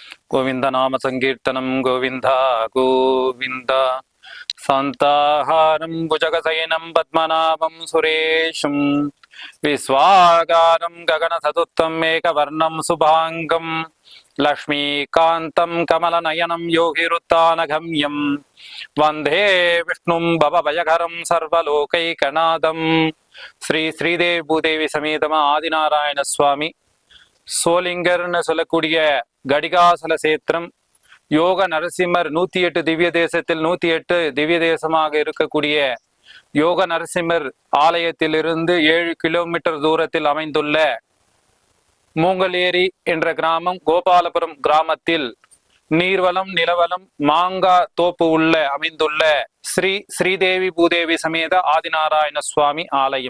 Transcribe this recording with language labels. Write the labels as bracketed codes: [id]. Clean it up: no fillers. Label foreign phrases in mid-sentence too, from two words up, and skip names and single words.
[sa] गोविंद नाम संकीर्तनम गोविंद गोविंद शांताहारं भुजगशयनं पद्मनाभं सुरेशं विश्वाकारं गगनसदुत्तम एकवर्णं शुभांगं लक्ष्मीकान्तं कमलनयनं योगिरुत्थानगम्यं वंदे विष्णुं भवभयहरं सर्वलोकैकनाथं श्री श्रीदेवी भूदेवी समेतम आदिनारायण स्वामी [ta] சோளிங்கர்னு சொல்லக்கூடிய கடிகாசல சேத்திரம் யோக நரசிம்மர் 108 திவ்ய தேசத்தில் 108 திவ்ய தேசமாக இருக்கக்கூடிய யோக நரசிம்மர் ஆலயத்திலிருந்து 7 கிலோமீட்டர் தூரத்தில் அமைந்துள்ள மூங்கலேரி என்ற கிராமம் கோபாலபுரம் கிராமத்தில் நீர்வளம் நிலவளம் மாங்கா தோப்பு உள்ள அமைந்துள்ள ஸ்ரீ ஸ்ரீதேவி பூதேவி சமேத ஆதிநாராயண சுவாமி ஆலயம்.